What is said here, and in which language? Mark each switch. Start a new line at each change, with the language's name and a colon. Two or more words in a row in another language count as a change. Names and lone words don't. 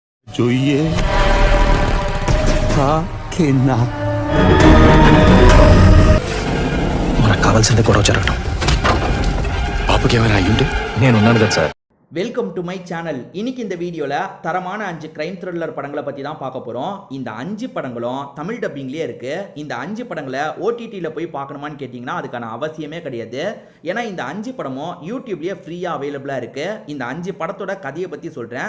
Gujarati: જોઈએ હા કે ના
Telugu: మనకు కావాల్సింది గొడవ జరగడం. బాబుకి ఏమైనా అయ్యుంటే నేనున్నాను కదా సార్.
English: welcome to my channel.
Tamil: இன்னைக்கு இந்த வீடியோவில் தரமான 5
English: crime thriller
Tamil: படங்களை பற்றி தான் பார்க்க போகிறோம். இந்த 5 படங்களும் தமிழ் டப்பிங்லேயே இருக்குது. இந்த 5 படங்களை ஓடிடியில் போய் பார்க்கணுமான்னு கேட்டிங்கன்னா அதுக்கான அவசியமே கிடையாது. ஏன்னா இந்த 5 படமும் யூடியூப்லேயே ஃப்ரீயாக அவைலபிளாக இருக்குது. இந்த 5 படத்தோட கதையை பற்றி சொல்கிறேன்.